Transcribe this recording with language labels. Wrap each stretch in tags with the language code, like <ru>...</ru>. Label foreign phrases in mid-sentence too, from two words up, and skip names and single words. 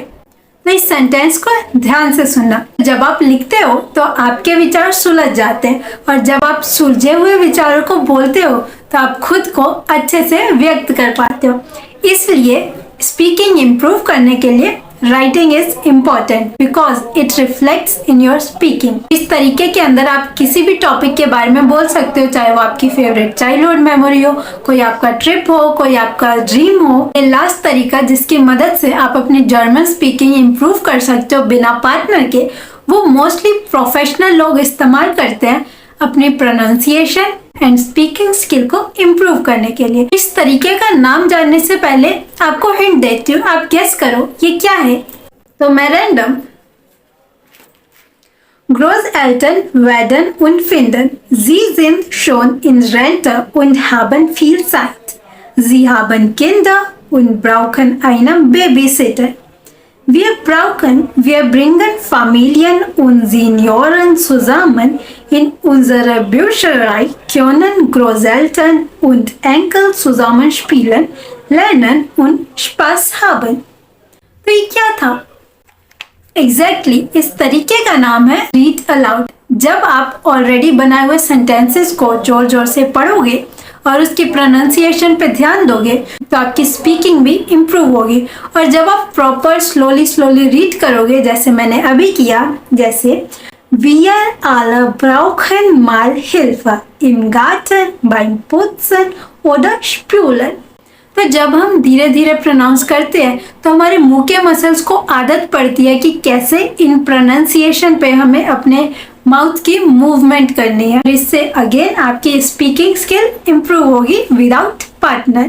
<hi>तो इस सेंटेंस को ध्यान से सुनना। जब आप लिखते हो तो आपके विचार सुलझ जाते हैं, और जब आप सुलझे हुए विचारों को बोलते हो तो आप खुद को अच्छे से व्यक्त कर पाते हो।</hi> <en>इसलिए speaking improve</en> <hi>करने के लिए</hi> <en>writing is important because it reflects in your speaking.</en> <hi>इस तरीके के अंदर आप किसी भी टॉपिक के बारे में बोल सकते हो, चाहे वो आपकी</hi> <en>favourite childhood memory</en> <hi>हो, कोई आपका ट्रिप हो, कोई आपका ड्रीम हो। ये लास्ट तरीका जिसकी मदद से आप अपनी</hi> <en>German speaking improve</en> <hi>कर सकते हो बिना पार्टनर के, वो</hi> <en>mostly professional</en> <hi>लोग इस्तेमाल करते हैं अपनी</hi> <en>pronunciation and speaking skill</en> <hi>को इम्प्रूव करने के लिए। इस तरीके का नाम जानने से पहले आपको हिंट देती हूँ, आप गेस करो ये क्या है। तो मैं रैंडम</hi> <de>Großeltern werden und finden, sie sind schon in Rente und haben viel Zeit. Sie haben Kinder und brauchen einen Babysitter. Wir bringen Familien und Senioren zusammen. In unserer Bücherei können Großeltern und Enkel zusammen spielen, lernen und Spaß haben.</de> <hi>तो ये क्या था? एग्जैक्टली इस तरीके का नाम है</hi> <en>read aloud.</en> <hi>जब आप ऑलरेडी बनाए हुए सेंटेंसेस को जोर जोर से पढ़ोगे और उसकी प्रोनाउंसिएशन पे ध्यान दोगे तो आपकी स्पीकिंग भी इम्प्रूव होगी। और जब आप</hi> <en>proper slowly read</en> <hi>करोगे, जैसे मैंने अभी किया, जैसे</hi> <de>Wir alle brauchen mal Hilfe im Garten beim Putzen oder Spülen।</de> <hi>तो जब हम धीरे धीरे प्रोनाउंस करते हैं तो हमारे मुंह के मसल्स को आदत पड़ती है कि कैसे इन प्रोनाउंसिएशन पे हमें अपने माउथ की मूवमेंट करनी है। इससे अगेन आपकी</hi> <en>speaking skill improve</en> <hi>होगी</hi> <en>without partner.</en>